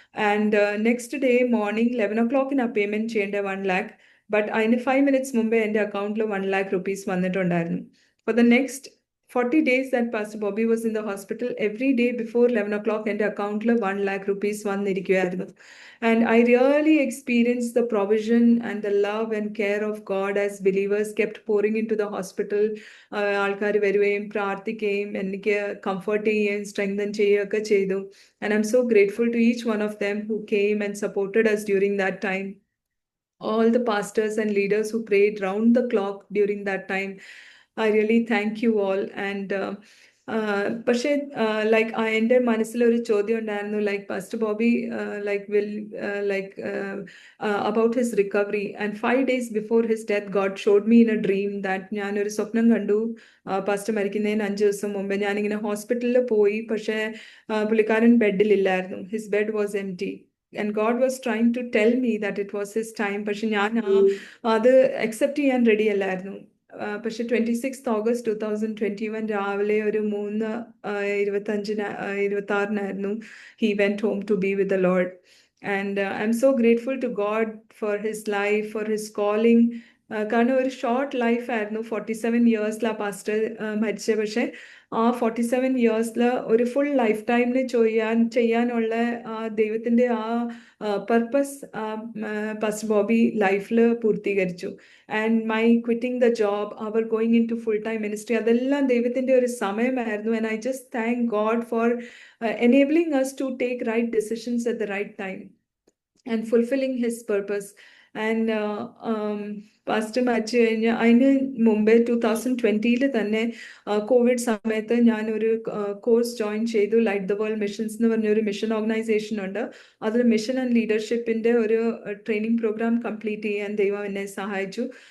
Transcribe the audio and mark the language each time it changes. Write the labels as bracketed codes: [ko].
[en] And next day morning 11 o'clock payment ചെയ്യേണ്ട 1 lakh. [ml] But അതിന് 5 minutes മുമ്പേ എൻ്റെ അക്കൗണ്ടിൽ 1 lakh rupees വന്നിട്ടുണ്ടായിരുന്നു. [en] for the next 40 days that Pastor Bobby was in the hospital, every day before 11 o'clock [ml] എൻ്റെ അക്കൗണ്ടിൽ 1 lakh rupees വന്നിരിക്കുമായിരുന്നു. [en] And I really experienced the provision and the love and care of God as believers kept pouring into the hospital. [ml] ആൾക്കാർ വരികയും പ്രാർത്ഥിക്കുകയും എനിക്ക് comfort ചെയ്യുകയും strengthen ചെയ്യുകയൊക്കെ ചെയ്തു. [en] And I'm so grateful to each one of them who came and supported us during that time. All the pastors and leaders who prayed round the clock during that time. I really thank you all. [ml] And പക്ഷേ like എൻ്റെ മനസ്സിലൊരു ചോദ്യം ഉണ്ടായിരുന്നു, [en] Like pastor Bobby like will like about his recovery. And 5 days before his death God showed me in a dream that [ml] ഞാനൊരു സ്വപ്നം കണ്ടു. Pastor മരിക്കുന്നതിന് 5 ദിവസം മുമ്പ് ഞാനിങ്ങനെ ഹോസ്പിറ്റലിൽ പോയി, പക്ഷേ പുള്ളിക്കാരൻ ബെഡിലില്ലായിരുന്നു. [en] His bed was empty. And God was trying to tell me that it was his time. [ml] പക്ഷെ ഞാൻ അത് അക്സെപ്റ്റ് ചെയ്യാൻ റെഡി അല്ലായിരുന്നു. പക്ഷെ 26th August 2021 രാവിലെ ഒരു [en] 3:26 he went home to be with the Lord. And I'm so grateful to God for his life, for his calling. [ml] കാരണം ഒരു ഷോർട്ട് ലൈഫ് ആയിരുന്നു. 47 yearsലാ പാസ്റ്റർ മരിച്ചത്. പക്ഷേ ആ 47 ഇയേഴ്സിൽ ഒരു ഫുൾ ലൈഫ് ടൈമിന് ചെയ്യാനുള്ള ദൈവത്തിൻ്റെ ആ പർപ്പസ് പാസ്റ്റർ ബോബി ലൈഫിൽ പൂർത്തീകരിച്ചു. [en] and my quitting the job, our going in to full time ministry, [ml] അതെല്ലാം ദൈവത്തിൻ്റെ ഒരു സമയമായിരുന്നു. [en] And I just thank God for enabling us to take right decisions at the right time and fulfilling his purpose. [ml] And past മരിച്ചു കഴിഞ്ഞ് അതിന് മുമ്പേ 2020 തന്നെ Covid സമയത്ത് ഞാനൊരു കോഴ്സ് ജോയിൻ ചെയ്തു. ലൈറ്റ് ദ വേൾഡ് മിഷൻസ് എന്ന് പറഞ്ഞൊരു മിഷൻ ഓർഗനൈസേഷൻ ഉണ്ട്. അതിൽ മിഷൻ ആൻഡ് ലീഡർഷിപ്പിൻ്റെ ഒരു ട്രെയിനിങ് പ്രോഗ്രാം കംപ്ലീറ്റ് ചെയ്യാൻ ദൈവം എന്നെ സഹായിച്ചു.